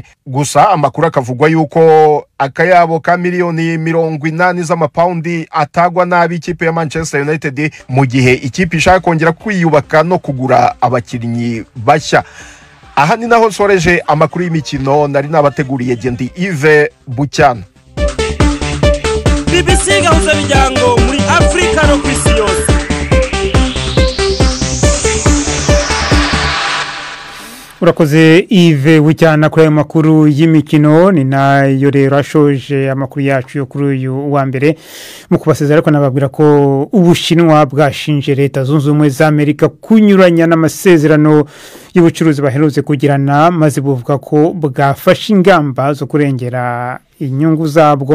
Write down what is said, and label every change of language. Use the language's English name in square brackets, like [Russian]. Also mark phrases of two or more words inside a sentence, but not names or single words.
[Kinyarwanda] Gusa amakuru akavugwa yuko akayabo ka miliyoni 80 z'amapaundi atagwa nabi ikipe ya Manchester United mu gihe ikipe ishaka kongera kwiyubaka no kugura abakinnyi bashya. Aha ni naho soreje amakuru y'imikino nari nabateguriye Gendi Yves Bucyana. BBC gahuza bijyango muri Afrika no kwisi yose. Urakoze Yves Bucyana kuri ayo makuru y'imikino. Ni nayo rero ashoje amakuru yacu yo kuri uyu wa mbere mu kubasezera ariko nababwira ko Ubushinwa bwashinje Leta Zunze Ubumwe za Amerika kunyuranya n'amasezerano y'ubucuruzi baherutse kugirana maze buvuga ko bwafashe ingamba zo kurengera inyungu zabwo.